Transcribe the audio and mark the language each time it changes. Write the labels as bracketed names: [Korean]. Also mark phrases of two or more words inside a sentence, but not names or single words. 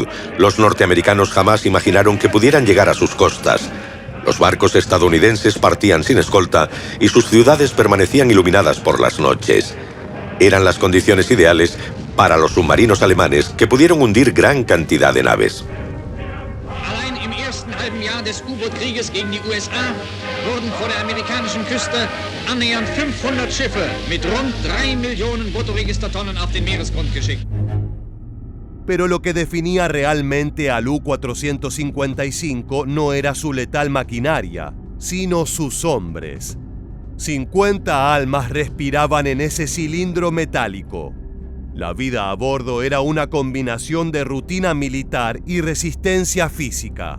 [Spanish] Los norteamericanos jamás imaginaron que pudieran llegar a sus costas. Los barcos estadounidenses partían sin escolta y sus ciudades permanecían iluminadas por las noches. Eran las condiciones ideales para los submarinos alemanes, que pudieron hundir gran cantidad de naves. [German] Allein im ersten halben Jahr des U-Boot-Krieges gegen die USA wurden vor der amerikanischen Küste annähernd 500 Schiffe mit rund 3 Millionen Bruttoregistertonnen auf den Meeresgrund geschickt. [Spanish] Pero lo que definía realmente al U-455 no era su letal maquinaria, sino sus hombres. 50 almas respiraban en ese cilindro metálico. La vida a bordo era una combinación de rutina militar y resistencia física.